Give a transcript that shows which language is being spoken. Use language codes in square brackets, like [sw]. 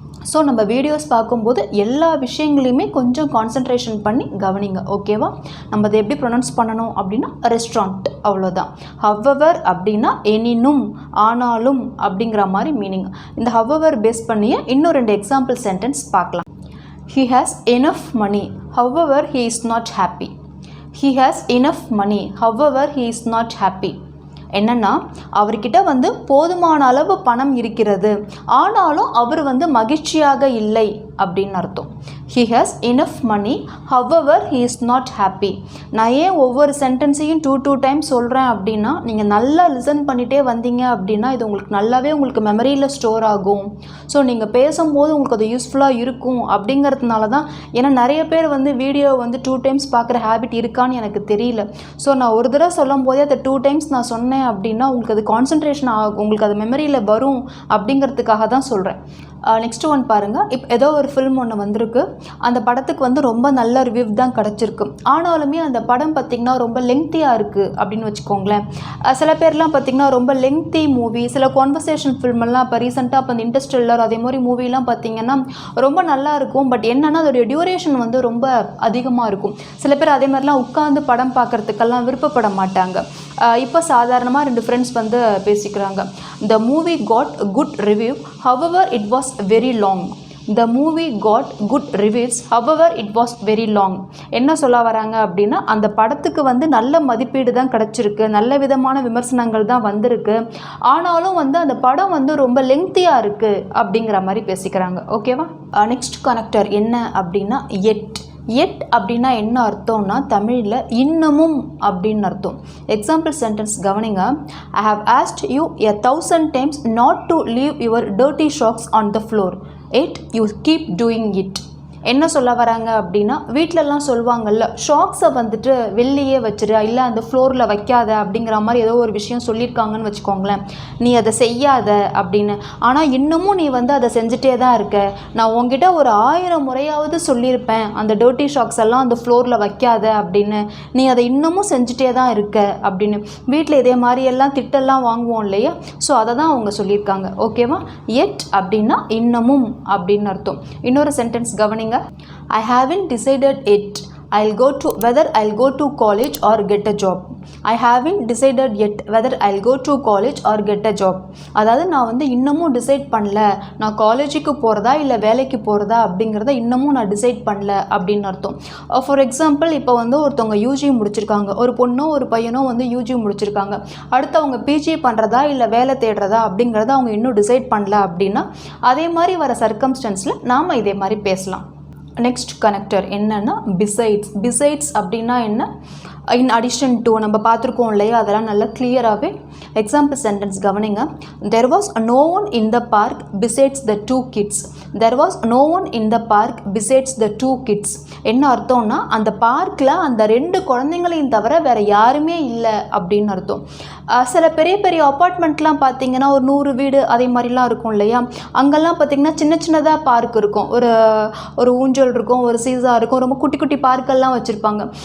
[ta] So நம்ம videos பார்க்கும்போது எல்லா விஷயங்களையுமே கொஞ்சம் கான்சன்ட்ரேஷன் பண்ணி கவனிங்க. ஓகேவா, நம்ம அதை எப்படி ப்ரொனவுன்ஸ் பண்ணணும் அப்படின்னா ரெஸ்டாரண்ட், அவ்வளோதான். ஹவ்வவர் அப்படின்னா எனினும், ஆனாலும் அப்படிங்கிற மாதிரி மீனிங். இந்த ஹவ்வவர் பேஸ் பண்ணியே இன்னும் 2 எக்ஸாம்பிள் சென்டென்ஸ் பார்க்கலாம். [en] He has enough money, however he is not happy. He has enough money, however he is not happy. [ta] என்னன்னா, அவர்கிட்ட போதுமான அளவு பணம் இருக்கிறது, ஆனாலும் அவர் மகிழ்ச்சியாக இல்லை அப்படின்னு அர்த்தம். [en] He has enough money, however he is not happy. [ta] நான் ஏன் ஒவ்வொரு சென்டென்ஸையும் 2 டைம்ஸ் சொல்கிறேன் அப்படின்னா, நீங்கள் நல்லா லிசன் பண்ணிகிட்டே வந்தீங்க அப்படின்னா இது உங்களுக்கு மெமரியில் ஸ்டோர் ஆகும். ஸோ நீங்கள் பேசும்போது உங்களுக்கு அது யூஸ்ஃபுல்லாக இருக்கும் அப்படிங்கிறதுனால தான். ஏன்னா நிறைய பேர் வீடியோ 2 டைம்ஸ் பார்க்குற ஹேபிட் இருக்கான்னு எனக்கு தெரியல. ஸோ நான் ஒரு தடவை சொல்லும் போதே அதை 2 டைம்ஸ் நான் சொன்னேன் அப்படின்னா உங்களுக்கு அது கான்சன்ட்ரேஷன் ஆகும், உங்களுக்கு அது மெமரியில் வரும் அப்படிங்கிறதுக்காக தான் சொல்கிறேன். நெக்ஸ்ட் ஒன் பாருங்கள். இப்போ ஏதோ ஒரு ஃபில்ம் ஒன்று வந்திருக்கு, அந்த படத்துக்கு ரொம்ப நல்ல ரிவ்யூ தான் கிடச்சிருக்கு. ஆனாலுமே அந்த படம் பார்த்திங்கன்னா ரொம்ப லெங்க்த்தியாக இருக்குது அப்படின்னு வச்சுக்கோங்களேன். சில பேர்லாம் பார்த்திங்கன்னா ரொம்ப லெங்க்த்தி மூவி, சில கான்வர்சேஷன் ஃபில்மெல்லாம் இப்போ ரீசெண்டாக இப்போ இந்த இன்டர்ஸ்டெல்லர் அதே மாதிரி மூவிலாம் பார்த்திங்கன்னா ரொம்ப நல்லா இருக்கும். பட் என்னென்னா அதோடைய டியூரேஷன் ரொம்ப அதிகமாக இருக்கும். சில பேர் அதே மாதிரிலாம் உட்காந்து படம் பார்க்குறதுக்கெல்லாம் விருப்பப்பட மாட்டாங்க. இப்போ சாதாரணமாக 2 ஃப்ரெண்ட்ஸ் பேசிக்கிறாங்க. [en] The movie got good review, however it was very long. The movie got good reviews, however it was very long. [ta] என்ன சொல்ல வராங்க அப்படின்னா, அந்த படத்துக்கு நல்ல மதிப்பீடு தான் கிடச்சிருக்கு, நல்ல விதமான விமர்சனங்கள் தான் வந்திருக்கு, ஆனாலும் அந்த படம் ரொம்ப லெங்க்த்தியாக இருக்குது அப்படிங்கிற மாதிரி பேசிக்கிறாங்க. ஓகேவா, நெக்ஸ்ட் கனெக்டர் என்ன அப்படின்னா எட் அப்படின்னா என்ன அர்த்தம்னா, தமிழில் இன்னமும் அப்படின்னு அர்த்தம். எக்ஸாம்பிள் சென்டென்ஸ் கவனிங்க. [en] I have asked you 1000 times not to leave your dirty socks on the floor, yet you keep doing it. [ta] என்ன சொல்ல வராங்க அப்படின்னா, வீட்டிலலாம் சொல்லுவாங்கள்ல, ஷாக்ஸை வெளியே வச்சிரு, இல்லை அந்த ஃப்ளோரில் வைக்காத அப்படிங்கிற மாதிரி ஏதோ ஒரு விஷயம் சொல்லியிருக்காங்கன்னு வச்சுக்கோங்களேன். நீ அதை செய்யாத அப்படின்னு. ஆனால் இன்னமும் நீ அதை செஞ்சுட்டே தான் இருக்க. நான் உங்ககிட்ட ஒரு 1000 முறையாவது சொல்லியிருப்பேன் அந்த டர்ட்டி ஷாக்ஸ் எல்லாம் அந்த ஃப்ளோரில் வைக்காத அப்படின்னு, நீ அதை இன்னமும் செஞ்சுட்டே தான் இருக்க அப்படின்னு. வீட்டில் இதே மாதிரி எல்லாம் திட்டெல்லாம் வாங்குவோம் இல்லையா, ஸோ அதை தான் அவங்க சொல்லியிருக்காங்க. ஓகேவா, எட் அப்படின்னா இன்னமும் அப்படின்னு அர்த்தம். இன்னொரு சென்டென்ஸ் கவனிங்க. [en] I haven't decided yet whether I'll go to college or get a job. I haven't decided yet whether I'll go to college or get a job. [ta] அதாவது நான் இன்னமும் டிசைட் பண்ணல, நான் காலேஜுக்கு போகிறதா இல்லை வேலைக்கு போகிறதா அப்படிங்கிறத இன்னமும் நான் டிசைட் பண்ணல அப்படின்னு அர்த்தம். ஃபார் எக்ஸாம்பிள், இப்போ ஒருத்தவங்க யூஜி முடிச்சிருக்காங்க, ஒரு பொண்ணோ ஒரு பையனோ யூஜி முடிச்சிருக்காங்க. அடுத்து அவங்க பிஜி பண்ணுறதா இல்லை வேலை தேடுறதா அப்படிங்கிறத அவங்க இன்னும் டிசைட் பண்ணல அப்படின்னா, அதே மாதிரி வர சர்க்கம்ஸ்டன்ஸில் நாம் இதே மாதிரி பேசலாம். நெக்ஸ்ட் கனெக்டர் என்னன்னா பிசைட்ஸ் அப்படின்னா என்ன, இன் அடிஷன் டு நம்ம பார்த்துருக்கோம் இல்லையா, அதெல்லாம் நல்லா கிளியராகவே. எக்ஸாம்பிள் சென்டென்ஸ் கவனிங்க. [en] There was no one in the park besides the 2 kids. there was no one in the park besides the two kids. [ta] என்ன அர்த்தம்னா அந்த பார்க்கில் அந்த 2 குழந்தைங்களையும் தவிர வேறு யாருமே இல்லை அப்படின்னு அர்த்தம். சில பெரிய பெரிய அப்பார்ட்மெண்ட்லாம் பார்த்தீங்கன்னா ஒரு 100 வீடு அதே மாதிரிலாம் இருக்கும் இல்லையா, அங்கெல்லாம் பார்த்தீங்கன்னா சின்ன சின்னதாக பார்க் இருக்கும், ஒரு ஊஞ்சல் இருக்கும், ஒரு சீசா இருக்கும், ரொம்ப குட்டி குட்டி பார்க்கெல்லாம் வச்சுருப்பாங்க.